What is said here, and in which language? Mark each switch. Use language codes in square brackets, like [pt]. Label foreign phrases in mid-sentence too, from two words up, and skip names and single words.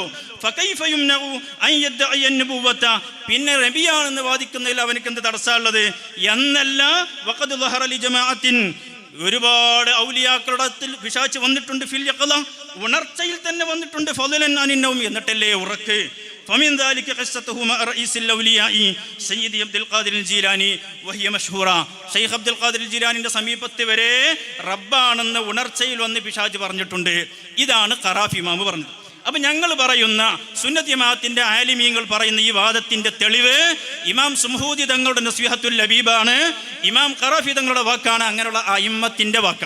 [ar] فكيف يمنع أن يدعي النبوة, [ml] പിന്നെ നബിയാണെന്ന് വാദിക്കുന്നതിൽ അവനക്ക് എന്ത് തടസ്സമുള്ളത് എന്നല്ല. [ar] وقد ظهر لجماعة, [ml] ഒരുപാട് ഔലിയാക്കളുടെ പിശാച് വന്നിട്ടുണ്ട്. [ar] في اليقظة, [ml] ഉണർച്ചയിൽ തന്നെ വന്നിട്ടുണ്ട്. [ar] فضلا عن النوم, [ml] എന്നിട്ടല്ലേ ഉറക്ക്. [ar] فمن ذلك قصته مع رئيس الأولياء سيدي عبد القادر الجيلاني وهي مشهورة. [ml] ഷെയ്ഖ് അബ്ദുൽ ഖാദിർ ജിലാനിന്റെ സമീപത്ത് വരെ റബ്ബാണെന്ന് ഉണർച്ചയിൽ വന്ന് പിശാച് പറഞ്ഞിട്ടുണ്ട്. ഇതാണ് ഖറാഫി ഇമാം പറഞ്ഞത്. അപ്പം ഞങ്ങൾ പറയുന്ന സുന്നത്ത് ജമാഅത്തിന്റെ ആലിമീങ്ങൾ പറയുന്ന ഈ വാദത്തിന്റെ തെളിവ് ഇമാം സുമുഹൂദി തങ്ങളുടെ നസ്വിഹത്തുൽ ലബീബാണ്, ഇമാം ഖറാഫി തങ്ങളുടെ വാക്കാണ്, അങ്ങനെയുള്ള അയിമ്മത്തിന്റെ വാക്കാണ്.